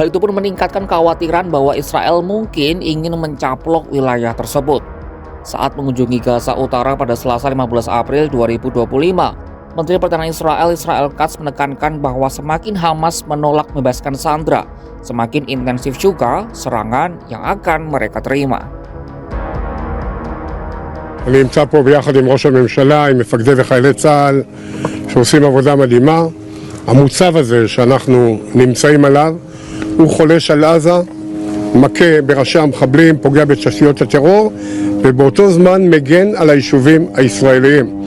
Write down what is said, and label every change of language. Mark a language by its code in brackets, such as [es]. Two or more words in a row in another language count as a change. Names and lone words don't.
[id] Hal itu pun meningkatkan kekhawatiran bahwa Israel mungkin ingin mencaplok wilayah tersebut. Saat mengunjungi Gaza Utara pada Selasa 15 April 2025, Menteri Pertahanan Israel Katz menekankan bahwa semakin Hamas menolak membebaskan sandera, semakin intensif juga serangan yang akan mereka terima. [he] אני נמצא פה ביחד עם ראש הממשלה, עם מפקדי וחיילי צה"ל שעושים עבודה מדהימה. המוצב הזה שאנחנו נמצאים עליו הוא חולש על עזה, מכה בראשי המחבלים, פוגע בתשתיות הטרור ובאותו זמן מגן על היישובים הישראליים.